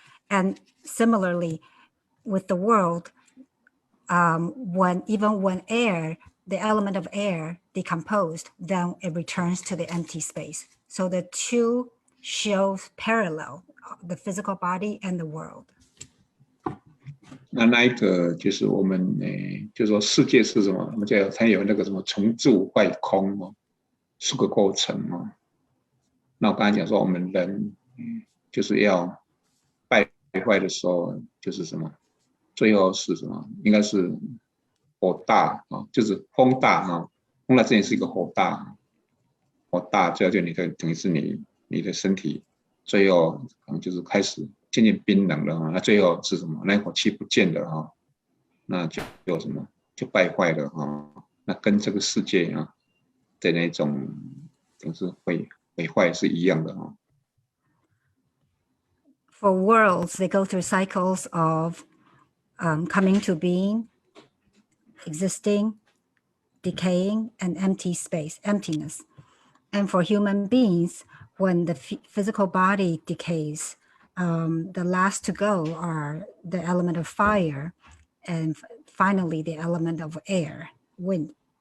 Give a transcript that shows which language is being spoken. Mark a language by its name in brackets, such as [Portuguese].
[English] And similarly, with the world, when air, the element of air decomposed, then it returns to the empty space. So the two show parallel, the physical body and the world. [Chinese] 那一个就是我们就是说世界是什么？我们叫它有那个什么成住坏空哦，是个过程哦。那我刚才讲说我们人就是要败坏的时候，就是什么？最后是什么？应该是火大啊，就是风大啊。风大这也是一个火大，火大最后就等于是你的身体最后可能就是开始渐渐冰冷了，那最后是什么？那火气不见了哈，那就什么就败坏了哈，那跟这个世界啊的那种就是毁坏是一样的哈。 [English] For worlds, they go through cycles of coming to being, existing, decaying, and emptiness. And for human beings, when the physical body decays, the last to go are the element of fire, and finally the element of air, wind.